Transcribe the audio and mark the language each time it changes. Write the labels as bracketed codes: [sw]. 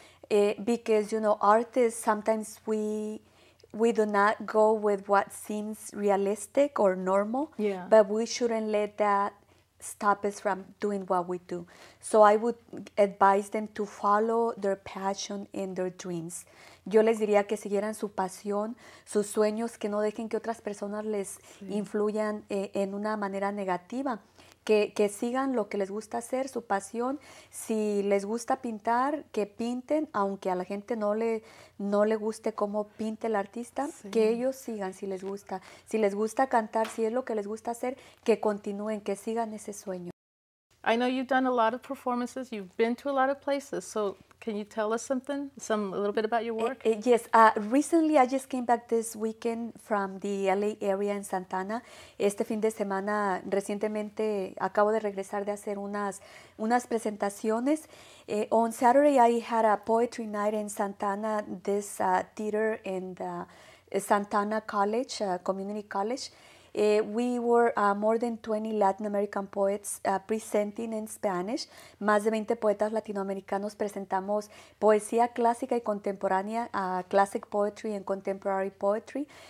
[en] Because, artists, sometimes we do not go with what seems realistic or normal, Yeah. but we shouldn't let that stop us from doing what we do. So I would advise them to follow their passion and their dreams. [es] Yo les diría que siguieran su pasión, sus sueños, que no dejen que otras personas les influyan en una manera negativa. Que sigan lo que les gusta hacer, su pasión. Si les gusta pintar, que pinten, aunque a la gente no le guste cómo pinte el artista, que ellos sigan si les gusta. Si les gusta cantar, si es lo que les gusta hacer, que continúen, que sigan ese sueño. [en] I know you've done a lot of performances. You've been to a lot of places. So can you tell us a little bit about your work? Yes. Recently, I just came back this weekend from the LA area in Santana. [es] Este fin de semana, recientemente, acabo de regresar de hacer unas presentaciones. [en] On Saturday, I had a poetry night in Santana, this theater in the Santana College, Community College. We were more than 20 Latin American poets presenting in Spanish. [es] Más de 20 poetas latinoamericanos presentamos poesía clásica y contemporánea, [en] classic poetry and contemporary poetry.